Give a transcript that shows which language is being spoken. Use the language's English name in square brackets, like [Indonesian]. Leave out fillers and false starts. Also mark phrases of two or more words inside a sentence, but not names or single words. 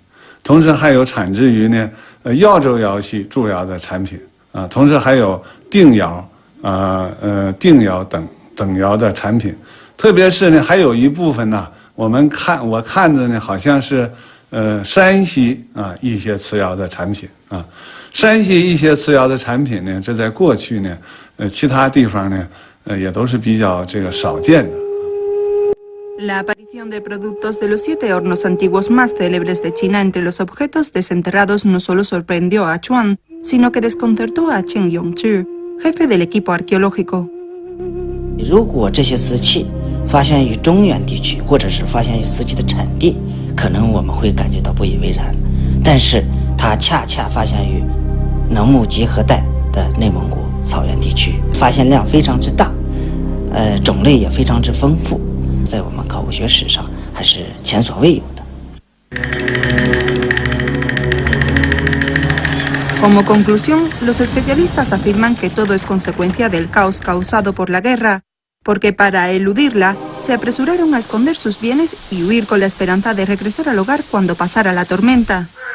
[Chinese] 同时还有产自于呢耀州窑系铸窑的产品啊，同时还有定窑定窑等窑的产品，特别是呢还有一部分呢，我看着呢好像是山西一些瓷窑的产品啊，山西一些瓷窑的产品呢，这在过去呢其他地方呢也都是比较这个少见的。 [Spanish] La aparición de productos de los 7 hornos antiguos más célebres de China entre los objetos desenterrados no solo sorprendió a Chuan, sino que desconcertó a Chen Yongzhi, jefe del equipo arqueológico. [Chinese] 如果这些瓷器发现于中原地区，或者是发现于瓷器的产地，可能我们会感觉到不以为然。但是它恰恰发现于农牧结合带的内蒙古草原地区，发现量非常之大，种类也非常之丰富。在我们考古学史上还是前所未有的。 [Spanish] Como conclusión, los especialistas afirman que todo es consecuencia del caos causado por la guerra, porque para eludirla se apresuraron a esconder sus bienes y huir con la esperanza de regresar al hogar cuando pasara la tormenta.